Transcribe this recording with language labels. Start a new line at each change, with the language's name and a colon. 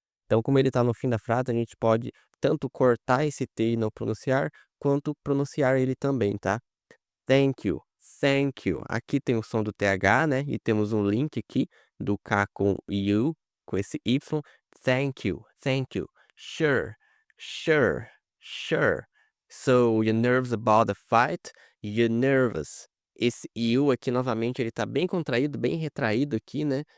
Portuguese: Então, como ele tá no fim da frase, a gente pode tanto cortar esse T e não pronunciar, quanto pronunciar ele também, tá?
English: Thank you, thank you.
Portuguese: Aqui tem o som do TH, né? E temos um link aqui do K com you, com esse Y.
English: Thank you, thank you. Sure, sure, sure. So, you're nervous about the fight? You're nervous.
Portuguese: Esse you aqui, novamente, ele tá bem contraído, bem retraído aqui, né?